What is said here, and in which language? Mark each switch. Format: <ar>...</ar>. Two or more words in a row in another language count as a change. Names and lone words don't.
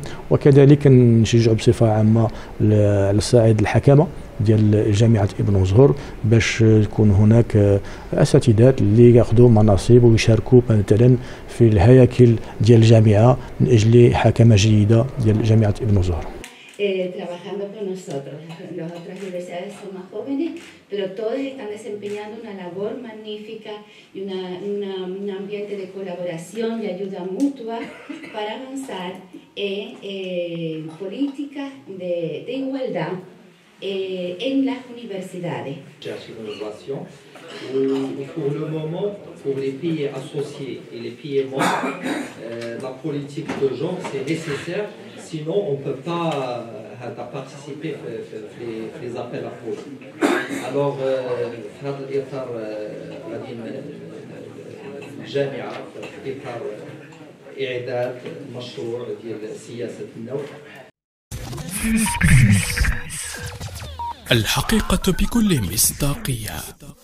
<ar>وكذلك كنشجعوا بصفه عامه على الصعيد الحكامه ديال جامعة ابن زهور باش يكون هناك اساتذات اللي ياخذوا مناصب ويشاركوا مثلا في الهياكل ديال الجامعة من اجل حكمة جيدة ديال جامعة ابن زهور.</ar> <es>Trabajando con nosotros. Las otras universidades son más jóvenes, pero todos están desempeñando una labor magnífica y un ambiente de colaboración y ayuda mutua para avanzar en políticas de igualdad en las universidades.</es> <fr>Pour le moment, pour les pays associés et les pays membres, la politique de genre c'est nécessaire, sinon on ne peut pas participer à les appels à projets. Alors,</fr> <ar>في هذا الإطار غادي الجامعة في إطار إعداد مشروع ديال سياسة النوع. الحقيقة بكل مصداقية.</ar>